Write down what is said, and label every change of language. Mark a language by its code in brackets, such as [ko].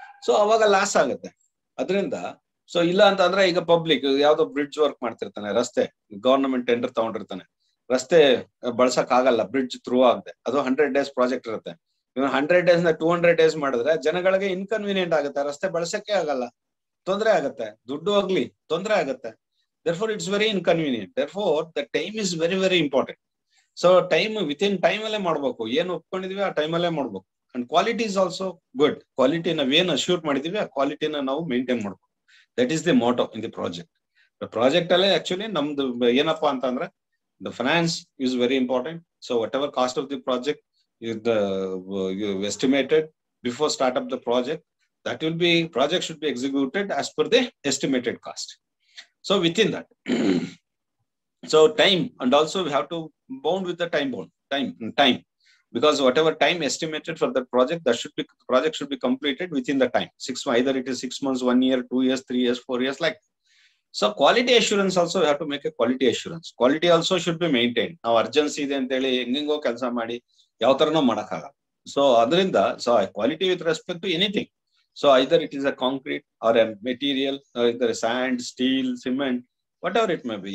[kn] So ಅವಾಗ loss ಆಗುತ್ತೆ. ಅದರಿಂದ ಸೊ ಇಲ್ಲ ಅಂತ ಅಂದ್ರೆ, ಈಗ ಪಬ್ಲಿಕ್ ಯಾವ್ದೋ ಬ್ರಿಡ್ಜ್ ವರ್ಕ್ ಮಾಡ್ತಿರ್ತಾನೆ, ರಸ್ತೆ ಗವರ್ನಮೆಂಟ್ ಟೆಂಡರ್ ತಗೊಂಡಿರ್ತಾನೆ, ರಸ್ತೆ ಬಳಸಕ್ ಆಗಲ್ಲ ಬ್ರಿಡ್ಜ್ ಥ್ರೂ ಆಗದೆ, ಅದು 100 ಡೇಸ್ ಪ್ರಾಜೆಕ್ಟ್ ಇರುತ್ತೆ. 100 ಡೇಸ್ ನ 200 ಡೇಸ್ ಮಾಡಿದ್ರೆ ಜನಗಳಿಗೆ ಇನ್ಕನ್ವೀನಿಯಂಟ್ ಆಗುತ್ತೆ, ರಸ್ತೆ ಬಳಸಕ್ಕೆ ಆಗಲ್ಲ, ತೊಂದರೆ ಆಗುತ್ತೆ, ದುಡ್ಡು ಹೋಗ್ಲಿ ತೊಂದರೆ ಆಗುತ್ತೆ. [en] Therefore, it's very inconvenient. Therefore, the time is very, very important. So, time within time [kn] alle ಮಾಡಬೇಕು. ಏನು ಒಪ್ಕೊಂಡಿದೀವಿ ಆ ಟೈಮ್ ಅಲ್ಲೇ ಮಾಡಬೇಕು. [en] And quality is also good. [kn] Quality ನ ಏನು ಅಶ್ಯೂರ್ ಮಾಡಿದೀವಿ ಆ ಕ್ವಾಲಿಟಿನ ನಾವು ಮೇಂಟೈನ್ ಮಾಡಬೇಕು. [en] That is the motto in the project. The project ಅಲ್ಲೇ actually [kn] ನಮ್ದು ಏನಪ್ಪಾ ಅಂತ ಅಂದ್ರೆ, [en] the finance is very important. So, whatever cost of the project is estimated before start up the project, that will be, project should be executed as per the estimated cost. So within that, so time, and also we have to bound with the time, because whatever time estimated for the project, project should be completed within the time. Either it is 6 months, 1 year, 2 years, 3 years, 4 years, like. So quality assurance also have to make a quality assurance. Quality also should be maintain. [kn] ನಾವು urgency ಇದೆ ಅಂತ ಹೇಳಿ ಹೆಂಗೋ ಕೆಲಸ ಮಾಡಿ ಯಾವ ತರನೂ ಮಾಡಕ್ಕಾಗಲ್ಲ. [en] So ಅದರಿಂದ so quality with respect to anything. So either it is a concrete or a material, either sand, steel, cement, whatever it may be.